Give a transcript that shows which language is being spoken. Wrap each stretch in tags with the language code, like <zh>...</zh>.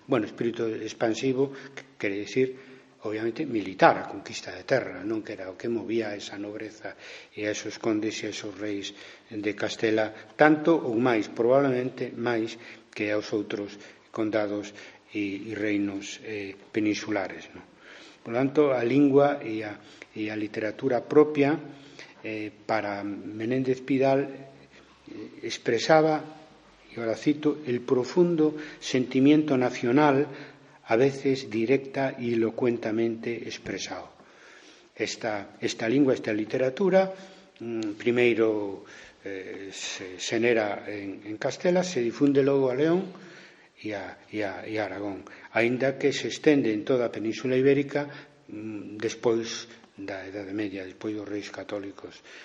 <gl>Bueno, espírito expansivo quere dicir, obviamente, militar, a conquista de terra, non que era o que movía a esa nobreza e a esos condes e a esos reis de Castela, tanto ou máis, probablemente máis que aos outros condados e reinos peninsulares, non? Por tanto, a lingua e a literatura propia para Menéndez Pidal expresaba,</gl> <es>y ahora cito, el profundo sentimiento nacional, a veces directa y elocuentemente expresado.</es> <gl>Esta lingua, esta literatura, primeiro se xenera en Castela, se difunde logo a León e a Aragón, aínda que se estende en toda a Península Ibérica despois da Edade Media, despois dos reis católicos,</gl>